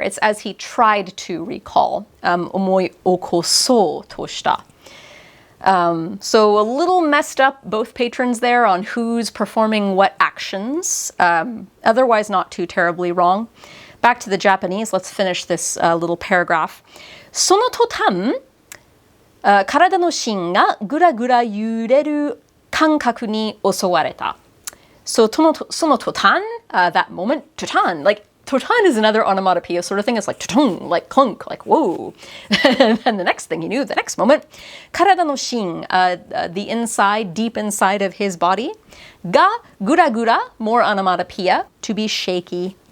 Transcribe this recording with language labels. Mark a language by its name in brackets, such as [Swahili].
[English] It's as he tried to recall. [Japanese] Omoi okosou to shita. [English] So a little messed up, both patrons there, on who's performing what actions. Otherwise not too terribly wrong. Back to the Japanese, let's finish this little paragraph. [Japanese] その途端、体の芯がぐらぐら揺れる感覚に襲われた. [English] So [Japanese] その途端, [English] that moment, totan, like totan is another onomatopoeia sort of thing. It's like toton, like clunk, like whoa. And the next thing he knew, the next moment, [Japanese] 体の芯, [English] the inside, deep inside of his body, [Japanese] が gura gura, [English] more onomatopoeia, to be shaky.